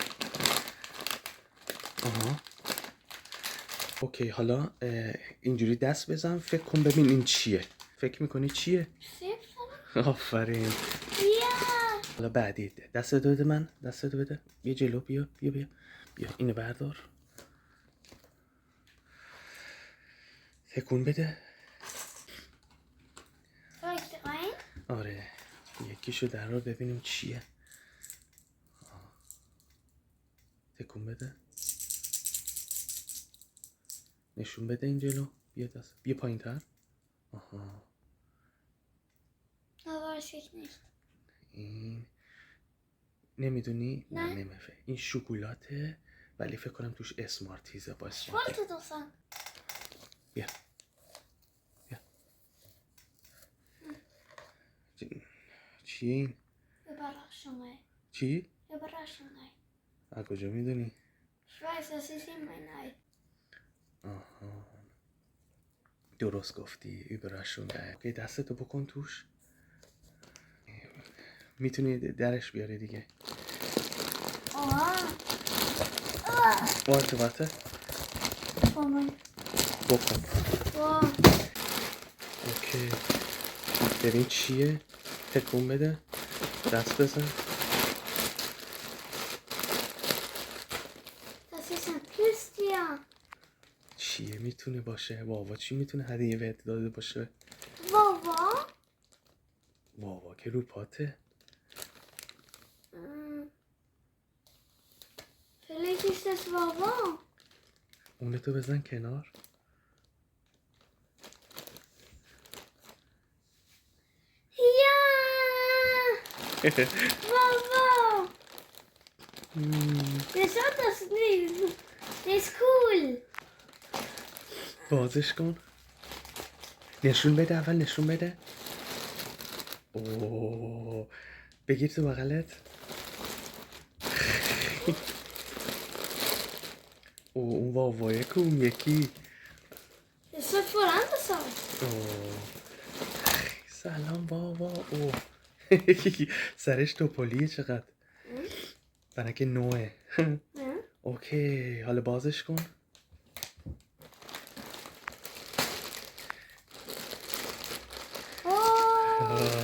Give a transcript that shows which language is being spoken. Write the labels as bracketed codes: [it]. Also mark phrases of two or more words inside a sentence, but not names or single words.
[fa] آها اوکی حالا اینجوری دست بزن فکر کن ببین این چیه. فکر میکنی چیه؟ سیب. آفرین. [de] Ja. [fa] حالا بعدی دستتو بده من. دستتو بده. بیا جلو بیا اینو بردار. تکون بده. [de] Soll ich rein? [fa] آره یکیشو در رو ببینیم چیه. تکون بده. نشون بده این جلو. بیا دست بیا پایین تر. آها [de] Da weiß ich nicht. [fa] این نمیدونی؟ نه. نمیفه. این شکلاته ولی فکر کنم توش اسمارتیزه با [de] Ich [fa] اسمارت. [de] wollte doch sagen. [fa] بیا بیا چیه این؟ [de] Überraschung, ey. [fa] چی؟ [de] Überraschung, ey. [fa] از کجا میدونی؟ [de] Ich weiß, das ist in mein Ei. [fa] آها درست گفتی überraschung. اوکی دستتو بکن توش. میتونی درش بیاری دیگه. [de] Oha. وارته Oh mein. [fa] بکن. [de] Boah. [fa] اوکی ببین چیه؟ تکون بده دست بزن. [de] Das ist ein Plüschtier. [fa] چیه میتونه باشه؟ واوا چی میتونه هدیه بهت داده باشه؟ [de] Wawa? [fa] واوا که رو پاته. [de] Vielleicht ist das Wawa. [fa] اونتو بزن کنار. [de] Ja! Wawa! Der schaut das nicht. Der ist cool. [fa] بازش کن. نشون بده اول نشون بده. اوه بگیر تو بغلت. اوه اون واوایه که اون یکی. [de] Das sieht voll anders aus. [fa] اوه سلام واوا. اوه سرش توپلیه چقدر. بناکه نوه. [de] Ja? [fa] اوکی حالا بازش کن. [de] Oh!